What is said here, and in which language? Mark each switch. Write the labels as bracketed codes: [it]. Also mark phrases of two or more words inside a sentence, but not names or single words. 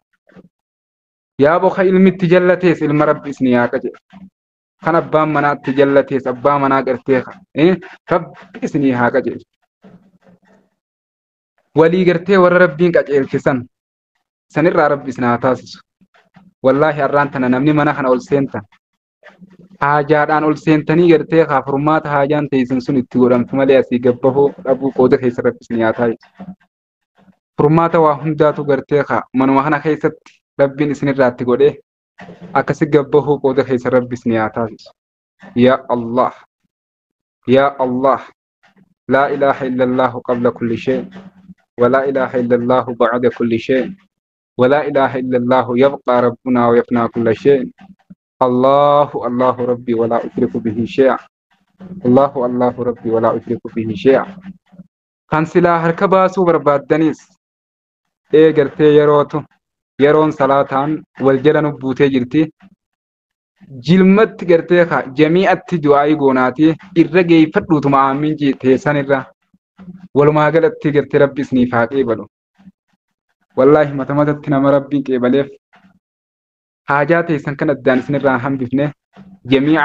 [om] yaa boka ilmitti jallatees ilma rabbi isni yaa qajeele kan abbaan manaatti jallatees abbaa manaa gartee rabbi isni haa qajeele walii gartee warra rabbiin qajeelchisan sanirraa rabbi isna haa taasisu wallaahi har'aan tana namni mana kana ol seentan haajaadhaan ol seentanii gartee furmaata haajaan teessan sun itti godhamtu malee asii gabbahoo dhabuu qooda keessa rabbi isni haa taasisu furmaata waa hundaatu gartee manuma kana keessatti rabbiin isinirraa itti godhee akkasi gabbahoo qooda keessa rabbi isni haa taasisu [ar] يا الله يا الله لا إله إلا الله قبل كل شيء ولا إله إلا الله بعد كل شيء ولا إله إلا الله يبقى ربنا ويفنى كل شيء الله الله ربي ولا أشرك به شيئا الله الله ربي ولا أشرك به شيئا [om] kan silaa harka baasuu barbaaddanis gartee yeroon salaataan wal jala nubbuutee jirti jilmatti gartee jamii'atti du'aa'ii goonaati irra geeffadhuutuma aamiin teessan irra walumaa galatti gartee rabbi isniif haa qeebalu wallaahi mata matatti nama rabbiin qeebaleef haajaa teessan kan addaan isinirraa hambifne jamii'a